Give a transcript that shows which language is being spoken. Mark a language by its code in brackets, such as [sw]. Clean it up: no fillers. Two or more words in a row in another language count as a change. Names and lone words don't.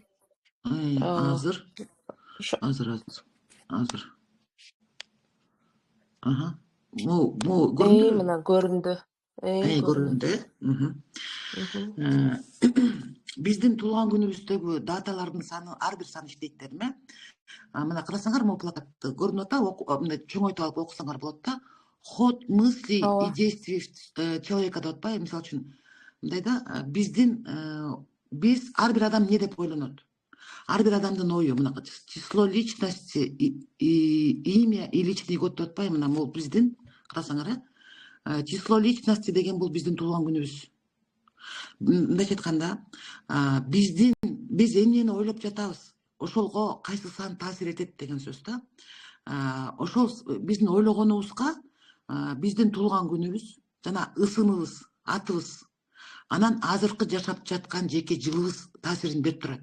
[ky] Азыр. Могу көрүндүбү? Мына көрүндү. Көрүндү. Биздин туулган күнүбүздөгү даталардын саны, ар бир сан иштейт дедим, Мына карасаңар, могу плакатты көрүнүп атабы? Мындай чоңойтуп алып окусаңар болот да. [ru] Ход мысли и действий человека [ky] деп атпайбы? Мисалы үчүн мындай да, биз ар бир адам эмне деп ойлонот? Ар бир адамдын ою, мына [ru] число личности, имя и личный год [ky] деп атпайбы? Мына бул биздин, карасаңар, [ru] число личности [ky] деген бул биздин туулган күнүбүз. Мындайча айтканда, биз эмнени ойлоп жатабыз, ошолго кайсы сан таасир этет деген сөз да. Ошол биздин ойлогонубузга биздин туулган күнүбүз жана ысымыбыз, атыбыз, анан азыркы жашап жаткан жеке жылыбыз таасирин берип турат.